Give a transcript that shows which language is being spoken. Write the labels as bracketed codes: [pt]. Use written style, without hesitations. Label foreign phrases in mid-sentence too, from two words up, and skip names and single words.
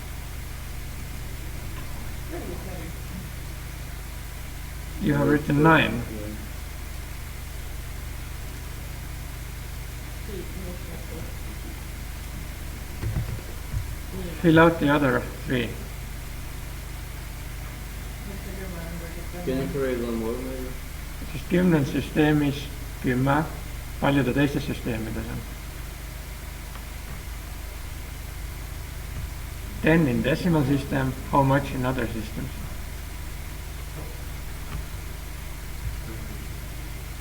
[en] You have written 9. Fill out the other 3. Can you create one more maybe? [et] Siis 10 systeemis 10, paljude teiste süsteemides on. [en] 10 in decimal system, how much in other systems?